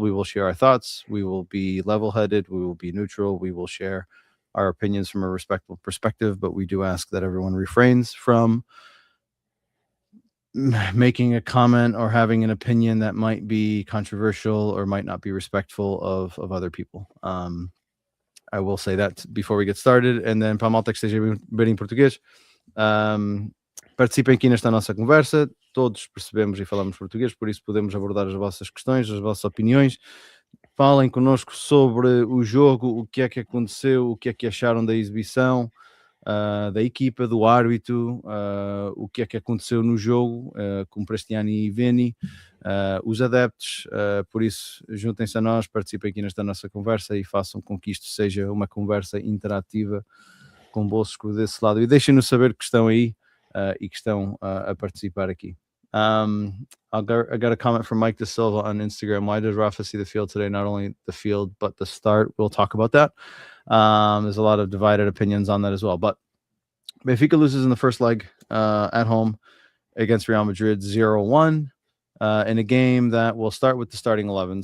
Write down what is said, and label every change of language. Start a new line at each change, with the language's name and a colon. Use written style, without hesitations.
English: We will share our thoughts. We will be level-headed. We will be neutral. We will share our opinions from a respectful perspective. But we do ask that everyone refrains from making a comment or having an opinion that might be controversial or might not be respectful of other people. I will say that before we get started, and then
Portuguese: para a malta que esteja bem em português, participem aqui nesta nossa conversa. Todos percebemos e falamos português, por isso podemos abordar as vossas questões, as vossas opiniões. Falem connosco sobre o jogo, o que é que aconteceu, o que é que acharam da exibição, da equipa, do árbitro, o que é que aconteceu no jogo, com Prestiani e Veni, os adeptos. Por isso, juntem-se a nós, participem aqui nesta nossa conversa e façam com que isto seja uma conversa interativa convosco desse lado. E deixem-nos saber que estão aí e que estão a participar aqui.
English: I got a comment from Mike De Silva on Instagram. Why does Rafa see the field today? Not only the field, but the start. We'll talk about that. There's a lot of divided opinions on that as well. But Benfica loses in the first leg at home against Real Madrid 0-1 in a game that will start with the starting 11.